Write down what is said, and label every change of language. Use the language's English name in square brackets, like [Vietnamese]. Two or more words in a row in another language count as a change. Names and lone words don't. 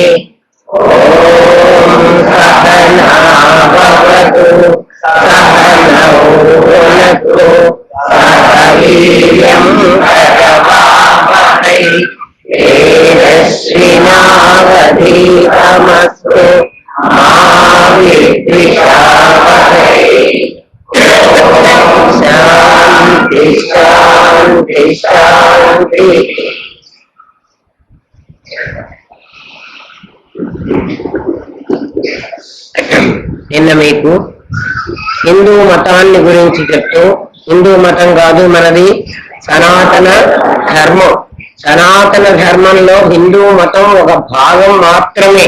[Sanskrit] ॐ सहना भवतु सहनौ भुनक्तु सह वीर्यं करवावहै तेजस्विनावधीतमस्तु मा विद्विषावहै। शान्ति शान्ति शान्ति। [Telugu] నిన్న మీకు హిందూ మతాన్ని గురించి చెప్తూ, హిందూ మతం కాదు మనది సనాతన ధర్మం. సనాతన ధర్మంలో హిందూ మతం ఒక భాగం మాత్రమే.